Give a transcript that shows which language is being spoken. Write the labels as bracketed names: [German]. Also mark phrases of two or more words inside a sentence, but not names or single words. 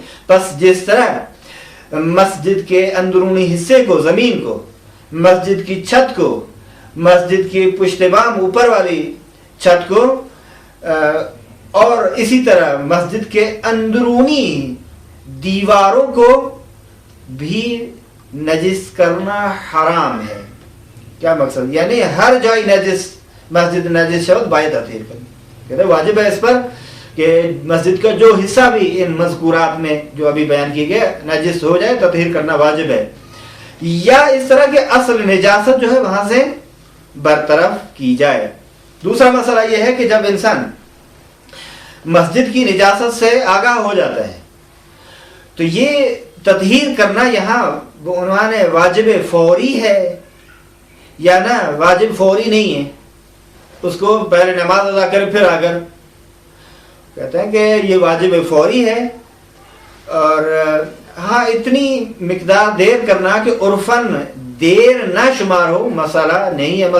[Urdu] بس جس طرح مسجد کے اندرونی حصے کو، زمین کو، مسجد کی چھت کو، مسجد کی [Persian] پشت بام [Urdu] اوپر والی چھت کو، اور اسی طرح مسجد کے اندرونی دیواروں کو بھی نجس کرنا حرام ہے۔ کیا مقصد؟ یعنی [Persian] ہر جائے نجس، مسجد نجس شود باید [Urdu] تطہیر کرنا، کہتے ہیں واجب ہے اس پر کہ مسجد کا جو حصہ بھی ان مذکورات میں جو ابھی بیان کیے گئے نجس ہو جائے، تطہیر کرنا واجب ہے، یا اس طرح کے اصل نجاست جو ہے وہاں سے برطرف کی جائے۔ دوسرا مسئلہ یہ ہے کہ جب انسان مسجد کی نجاست سے آگاہ ہو جاتا ہے تو یہ تطہیر کرنا یہاں وہ عنوان ہے واجب فوری ہے یا نہ واجب فوری نہیں ہے، اس کو پہلے نماز ادا کرے پھر اگر کہتے ہیں کہ یہ واجب فوری ہے، اور ہاں اتنی مقدار دیر کرنا کہ عرفاً دیر نہ شمار ہو مسئلہ نہیں ہے۔